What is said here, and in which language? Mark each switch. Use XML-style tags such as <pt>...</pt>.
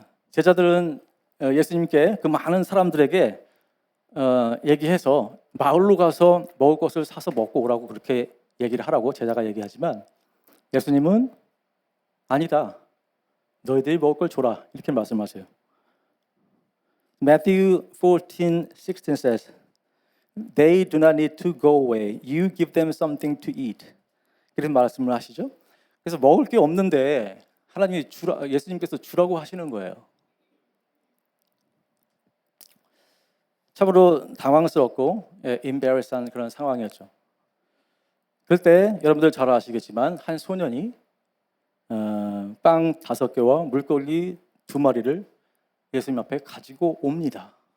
<ko>제자들은 예수님께 그 많은 사람들에게 얘기해서 마을로 가서 먹을 것을 사서 먹고 오라고 그렇게 얘기를 하라고 제자가 얘기하지만 예수님은 아니다, 너희들이 먹을 걸 줘라 이렇게 말씀하세요.</ko> <en>Matthew 14:16 says, They do not need to go away. You give them something to eat.</en> <ko>그런 말씀을 하시죠. 그래서 먹을 게 없는데 하나님이 예수님께서 주라고 하시는 거예요. 참으로 당황스럽고 embarrass한 그런 상황이었죠. 그럴 때 여러분들 잘 아시겠지만 한 소년이 빵 5개와 물고기 2마리를 예수님 앞에 가지고 옵니다.</ko>